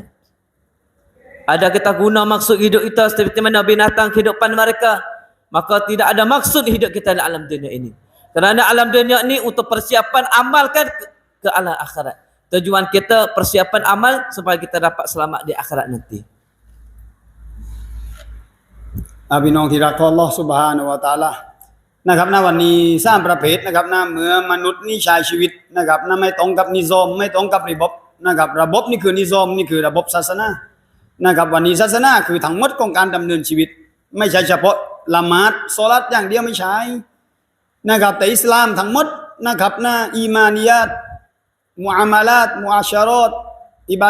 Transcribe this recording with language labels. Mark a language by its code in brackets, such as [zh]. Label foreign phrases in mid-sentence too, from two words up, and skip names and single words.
[ms] Ada kita guna maksud hidup kita seperti mana binatang kehidupan mereka, maka tidak ada maksud hidup kita dalam alam dunia ini. Kerana alam dunia ini untuk persiapan amalkan ke alam akhirat. Tujuan kita persiapan amal supaya kita dapat selamat di akhirat nanti. [th] พี่น้องที่รักของ [ar] الله سبحانه وتعالى [th] นะครับนะวันนี้3ประเภทนะครับนะเมื่อมนุษย์นี่ใช้ชีวิตนะครับนะไม่ตรงกับนิซอมไม่ตรงกับระบบนะครับระบบนี่คือนิซอมนี่คือระบบศาสนานะครับวันนี้ศาสนาคือทั้งหมดของการดำเนินชีวิตไม่ใช่เฉพาะละหมาดศอลาตอย่างเดียวไม่ใช่นะครับแต่อิสลามทั้งหมดนะครับนะ [ar] إيمانيات معاملات معاشرات عبا